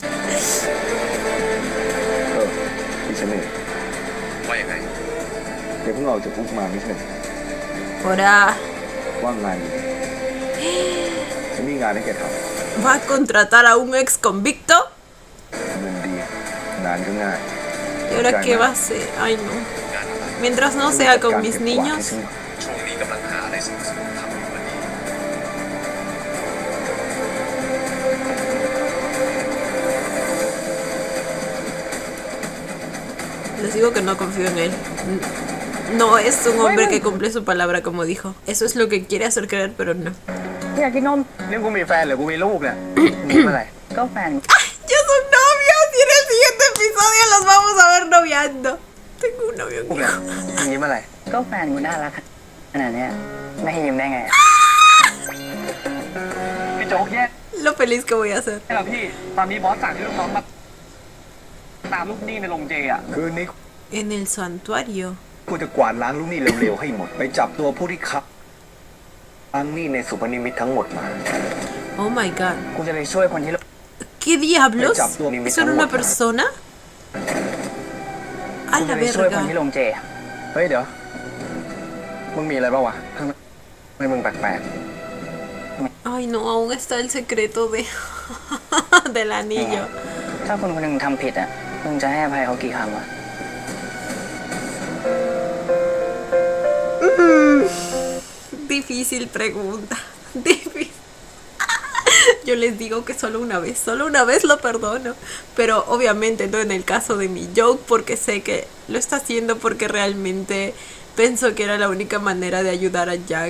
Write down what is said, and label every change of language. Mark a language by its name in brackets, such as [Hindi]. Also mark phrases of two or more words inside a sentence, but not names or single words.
[Thai] พี่เสน่ห์ว่ายังไงเดี๋ยวเพิ่งออกจากคุกมาไม่ใช่ [Spanish] Ahora [Thai] ว่างงานอยู่ฉันมีงานให้แกทำ [Spanish] ¿va a contratar a un ex convicto? [Thai] เงินดีงานก็ง่าย [Spanish] ¿Y ahora qué va a hacer? Ay, no. Mientras no sea con mis niños. [Thai] ช่วงนี้กำลังหาอะไรสนุกๆทำอยู่วันนี้ [Spanish] Les digo que no confío en él. No es un hombre que cumple su palabra, como dijo. Eso es lo que quiere hacer creer, pero no. [Thai] อยากกินนม นี่กูมีแฟนหรือกูมีลูกเนี่ย มีเมื่อไหร่ ก็แฟน [Spanish] ¡Ya son novios! Y en el siguiente episodio los vamos a ver noviando. Tengo un novio. [Thai] ลูกเนี่ยมีเมื่อไหร่ ก็แฟนกูน่ารักขนาดเนี้ยไม่ให้ยิ้มได้ไง พี่โจ๊กแย่ [Spanish] Lo feliz que voy a ser. [Thai] แล้พี่ตอนนี้บอสสั่งให้ลูกน้องมาตามลูกหนี้ในโรงเจอ่ะ คืนนี้ [Spanish] En el santuario. [Thai] กูจะกวาดล้างลูกหนี้เร็วๆให้หมด ไปจับตัวผู้ที่ค้างหนี้ในสุพนิมิตทั้งหมดมา [English] Oh my god. [Thai] กูจะไปช่วยคนที่ [Spanish] ¿Qué diablos? ¿Eso era una persona? A [Thai] กูจะ [Spanish] la [Thai] ไปช่วยคนที่ [Spanish] verga. [Thai] โรงเจ เฮ้ยเดี๋ยว มึงมีอะไรเปล่าวะทำไมมึงแปลก [Spanish] Ay, no, aún está el secreto del anillo. [Thai] ถ้าคนคนหนึ่งทำผิดอ่ะมึงจะให้อภัยเขากี่ครั้งวะ [Spanish] Difícil pregunta. Difícil. Yo les digo que solo una vez lo perdono. Pero obviamente no en el caso de mi joke, porque sé que lo está haciendo porque realmente pensó que era la única manera de ayudar a Jack.